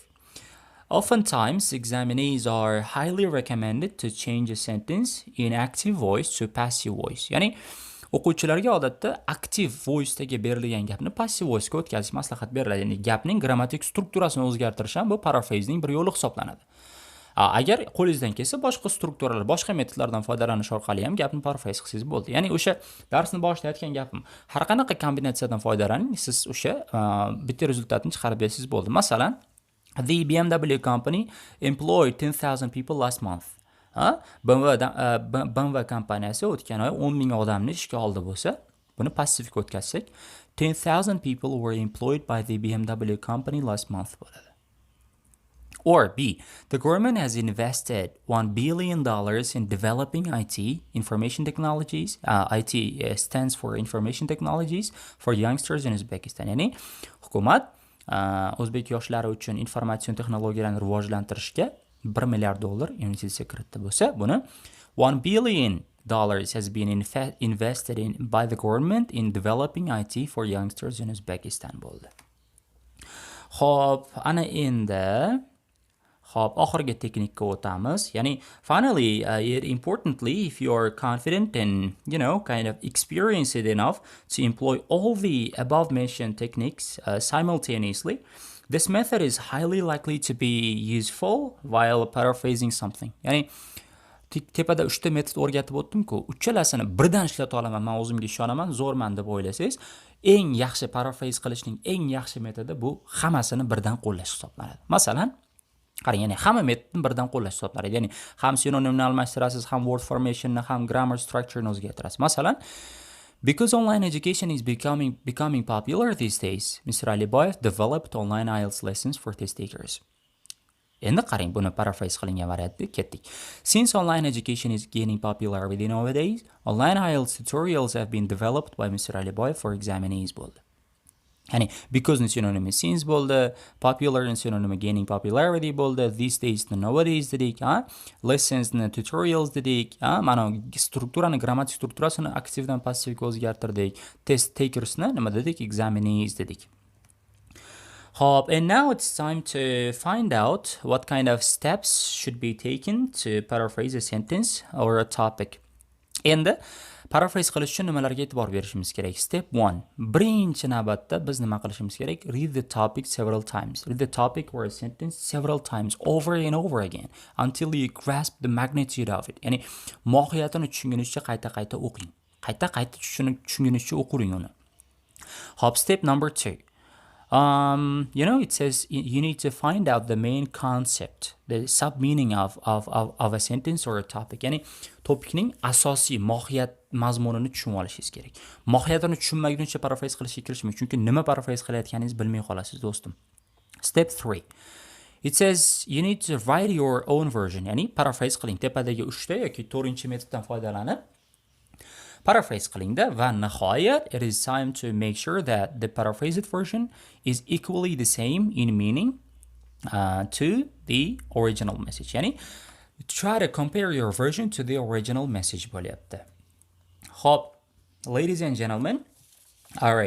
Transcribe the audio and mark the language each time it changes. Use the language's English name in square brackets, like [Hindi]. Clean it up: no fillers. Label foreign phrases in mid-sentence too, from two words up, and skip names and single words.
[English] Oftentimes, examinees are highly recommended to change a sentence in active voice to passive voice. [Uzbek] Ya'ni o'quvchilarga odatda [English] active voice'dagi [Uzbek] berilgan gapni [English] passive voice'ga [Uzbek] o'tkazish maslahat beriladi. Ya'ni gapning grammatik strukturasini o'zgartirish ham bu paraphrasing bir yo'li hisoblanadi. Agar qo'lingizdan kelsa, boshqa strukturalar, boshqa metodlardan foydalanish orqali ham gapni paraphrase qilsangiz bo'ldi. Ya'ni o'sha darsni boshida aytgan gapim, har qanaqa kombinatsiyadan foydalaning, siz o'sha bitta rezultatni chiqarib bersangiz bo'ldi. Masalan, [English] the BMW company employed 10,000 people last month. [Uzbek] BMW kompaniyasi o'tgan oy 10,000 odamni ishga oldi bo'lsa, buni passivga o'tkazsak, [English] 10,000 people were employed by the BMW company last month [Uzbek] bo'ladi. [English] Or B, the government has invested $1 billion in developing IT, information technologies. IT stands for information technologies for youngsters in Uzbekistan. [Uzbek] Ya'ni hukumat o'zbek yoshlari uchun informatsion texnologiyalarni rivojlantirishga $1 milliard investitsiya kiritdi bo'lsa, buni [English] $1 billion has been invested by the government in developing IT for youngsters in Uzbekistan [Uzbek] bo'ldi. Xo'p, ana endi oxirgi teknikka o'tamiz. [English] Ya'ni finally, importantly, if you are confident and kind of experienced enough to employ all the above mentioned techniques simultaneously, this method is highly likely to be useful while paraphrasing something. [Uzbek] Ya'ni tepada 3 metod o'rgatib o'tdim-ku, uchalasini birdan ishlata olaman, men o'zimga ishonaman, zo'rman deb o'ylasangiz, eng yaxshi paraphrase qilishning eng yaxshi metodi bu hammasini birdan qo'llash hisoblanadi. Masalan, qarang, ya'ni hamma metodni birdan qo'llash hisoblanadi. Ya'ni ham sinonimni almashtirasiz, ham [English] word formationni, [Uzbek] ham [English] grammar structure'ni [Uzbek] o'zgartirasiz. Masalan, [English] because online education is becoming popular these days, Mr. Aliboyev developed online IELTS lessons for test takers. [Uzbek] Endi qarang, buni paraphrase qilingan variantga ketdik. [English] Since online education is gaining popularity nowadays, online IELTS tutorials have been developed by Mr. Aliboyev for examinees bo'ldi. [Uzbek] Ya'ni because ni synonymi since bo'ldi, popular ni synonymi [English] gaining popularity [Uzbek] bo'ldi, [English] these days [Uzbek] ni nowadays dedik, lessons ni tutorials dedik, mana strukturani, grammatik strukturasini aktivdan passivga o'zgartirdik, [English] test takers [Uzbek] ni nima dedik, examinees dedik. Hop, [English] and now it's time to find out what kind of steps should be taken to paraphrase a sentence or a topic. [Uzbek] Endi paraphrase qilish uchun nimalarga e'tibor berishimiz kerak? [English] Step 1. [Uzbek] Birinchi navbatda biz nima qilishimiz kerak? [English] Read the topic several times. Read the topic or a sentence several times over and over again until you grasp the magnitude of it. [Uzbek] Ya'ni mohiyatini tushungunizcha qayta-qayta o'qing. Qayta-qayta tushungunizcha o'qiring uni. Hop, [English] step number 2. It says you need to find out the main concept, the sub meaning of a sentence or a topic. [Uzbek] Ya'ni topikning asosiy mohiyat mazmunini tushunib olishingiz kerak. Mohiyatini tushunmaguncha paraphrase qilishga kirishmang, chunki nima paraphrase qilayotganingizni bilmay qolasiz, do'stim. [English] Step 3. It says you need to write your own version. [Uzbek] Ya'ni paraphrase qiling. Tepadagi 3ta yoki 4-chi metoddan foydalanib paraphrase qilingda va nihoyat [English] it is time to make sure that the paraphrased version is equally the same in meaning to the original message. Ya'ni try to compare your version to the original message bo'lyapti. Hop, ladies and gentlemen, all right.